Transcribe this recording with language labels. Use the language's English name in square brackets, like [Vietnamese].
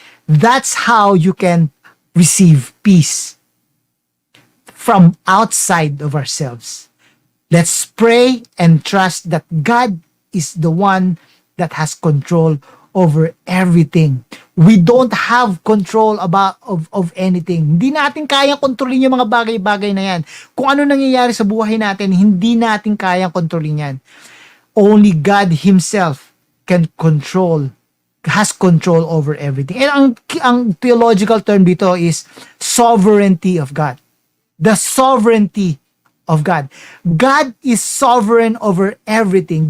[English] That's how you can receive peace from outside of ourselves. Let's pray and trust that God is the one that has control over everything. We don't have control of anything. [Filipino] Hindi natin kayang kontrolin yung mga bagay-bagay na yan. Kung ano nangyayari sa buhay natin, hindi natin kayang kontrolin yan. [English] Only God Himself has control over everything. And ang theological term dito is sovereignty of God. The sovereignty of God. God is sovereign over everything.